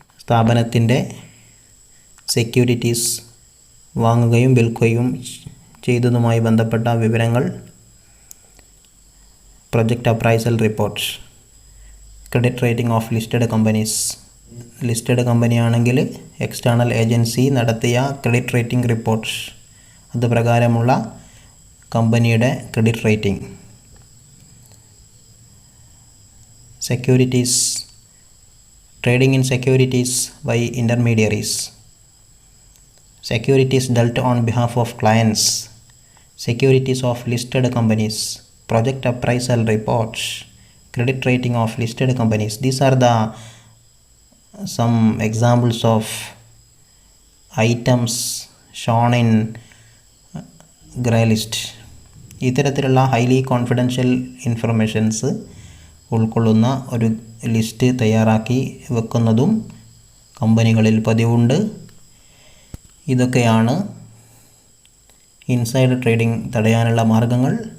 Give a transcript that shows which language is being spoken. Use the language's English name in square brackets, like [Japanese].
[Malayalam] സ്ഥാപനത്തിൻ്റെ സെക്യൂരിറ്റീസ് വാങ്ങുകയും വിൽക്കുകയും ചെയ്തതുമായി ബന്ധപ്പെട്ട വിവരങ്ങൾ, project appraisal reports, credit rating of listed companies. Listed കമ്പനിയാണെങ്കിൽ external agency നടത്തിയ ക്രെഡിറ്റ് റേറ്റിംഗ് റിപ്പോർട്ട്സ്, അത് പ്രകാരമുള്ള കമ്പനിയുടെ credit rating. [English] Securities, trading in securities by intermediaries, securities dealt on behalf of clients, securities of listed companies, project appraisal reports, credit rating of listed companies. These are the some examples of items shown in grey list. [Malayalam] ഇത്തരത്തിലുള്ള highly confidential informations ഉൾക്കൊള്ളുന്ന ഒരു list തയ്യാറാക്കി വെക്കുന്നതും കമ്പനികളിൽ പതിവുണ്ട്. ഇതൊക്കെയാണ് insider trading തടയാനുള്ള മാർഗങ്ങൾ.